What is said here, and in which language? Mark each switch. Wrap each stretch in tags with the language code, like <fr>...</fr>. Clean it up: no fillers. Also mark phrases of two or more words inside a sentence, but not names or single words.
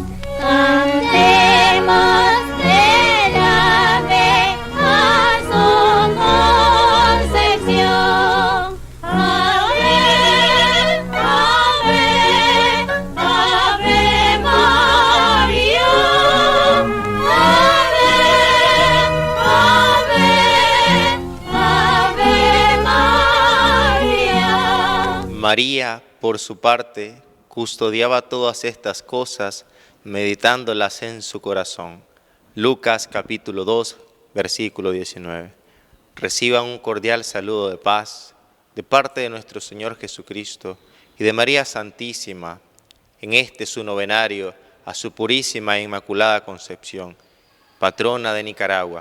<es>Cantemos el ave a su concepción. Ave, ave, ave María. Ave, ave. María, por su parte, custodiaba todas estas cosas, meditándolas en su corazón. Lucas capítulo 2, versículo 19. Reciban un cordial saludo de paz de parte de nuestro Señor Jesucristo y de María Santísima en este su novenario a su purísima e inmaculada concepción, patrona de Nicaragua.</es>